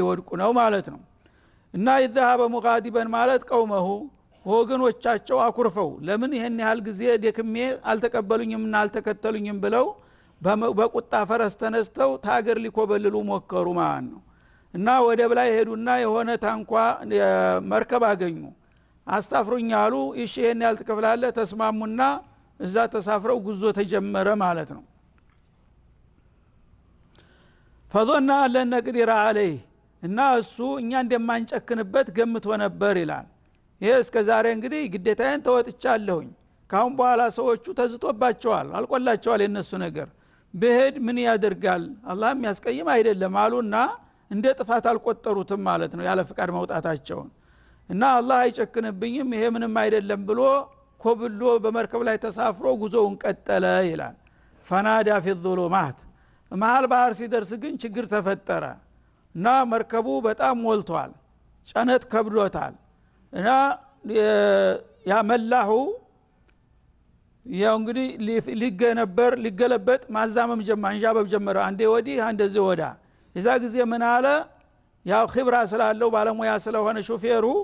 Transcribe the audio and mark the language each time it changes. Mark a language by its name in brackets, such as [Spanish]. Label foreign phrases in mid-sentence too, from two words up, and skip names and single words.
[Amharic] ሊወድቁ ነው ማለት ነው እና [Arabic] ይذهب مغاضبا [Amharic] ማለት ቀውመሁ ወገኖቻቸው አኩርፈው ለምን ይሄን ያህል ጊዜ ደክሜ አልተቀበሉኝምና አልተከተሉኝም ብለው በቁጣ ፈረስ ተነስተው ታገር ሊኮበልሉ ሞከሩ ማለት ነው እና ወደ በላይ ሄዱና የሆነ ታንኳ መርከብ አገኙ አሳፍሩኝ አሉ እሺ ይሄን ያህል ትከፍላለህ ተስማሙና እዛ ተሳፍረው ጉዞ ተጀመረ ማለት ነው [Arabic] فظن ان لن نقدر عليه [Amharic] እና እሱ እኛ እንደማንጨክንበት ገምቶ ነበር ይላል ይሄ እስከ ዛሬ እንግዲህ ግዴታዬን ተወጥቻለሁኝ ካሁን በኋላ ሰዎቹ ተዝቶባቸዋል አልቆላቸዋል የነሱ ነገር በሄድ ምን ያደርጋል አላህ የሚያስቀይም አይደለም አሉና እንደ ጥፋት አልቆጠሩትም ማለት ነው ያለ ፍቃድ መውጣታቸው እና አላህ አይጨክንብኝም ይሄ ምንም አይደለም ብሎ ኮብሎ በመርከብ ላይ ተሳፍሮ ጉዞውን ቀጠለ ይላል [Arabic] فنادى في الظلمات [Amharic] መሃል ባህር ሲደርስ ግን ችግር ተፈጠረ እና መርከቡ በጣም ሞልቷል ጫነት ከብዶታል እና ያመላሁ ያው እንግዲህ ሊገለበጥ ማዛመም አንጃበብ ጀመረ አንዴ ወዲህ አንደዚህ ወዳ እዛ ጊዜ ምን አለ ያው ኺብራ ስላለው ባለሙያ ስለሆነ ሹፌሩ